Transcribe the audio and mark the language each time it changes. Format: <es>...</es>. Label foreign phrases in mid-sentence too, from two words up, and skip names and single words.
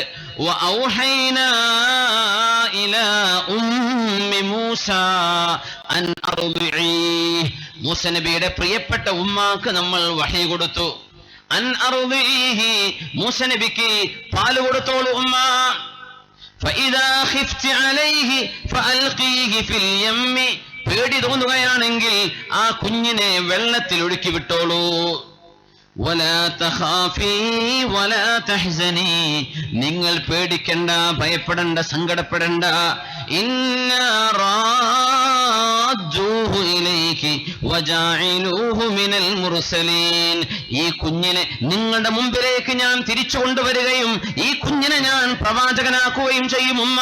<ar>وأوحينا إلى أم موسى أن أرضعي.</ar> <ml>മൂസ നബിയുടെ പ്രിയപ്പെട്ട ഉമ്മാക്ക് നമ്മൾ വഹി കൊടുത്തു.</ml> <ar>أن أرضعيه,</ar> <ml>മൂസ നബിക്ക് പാല് കൊടുത്തോളൂ ഉമ്മ.</ml> <ar>فإذا خفت عليه فألقيه في اليم.</ar> <ml>പേടി തോന്നുകയാണെങ്കിൽ ആ കുഞ്ഞിനെ വെള്ളത്തിൽ ഒഴുക്കി വിട്ടോളൂ.</ml> <ar>ولا تخافي ولا تحزني,</ar> <ml>നിങ്ങൾ പേടിക്കണ്ട, ഭയപ്പെടണ്ട, സങ്കടപ്പെടണ്ട.</ml> <ar>إنا رادوه إليك وجاعلوه من المرسلين.</ar> <ml>ഈ കുഞ്ഞിനെ നിങ്ങളുടെ മുമ്പിലേക്ക് ഞാൻ തിരിച്ചു കൊണ്ടുവരികയും ഈ കുഞ്ഞിനെ ഞാൻ പ്രവാചകനാക്കുകയും ചെയ്യും ഉമ്മ.</ml>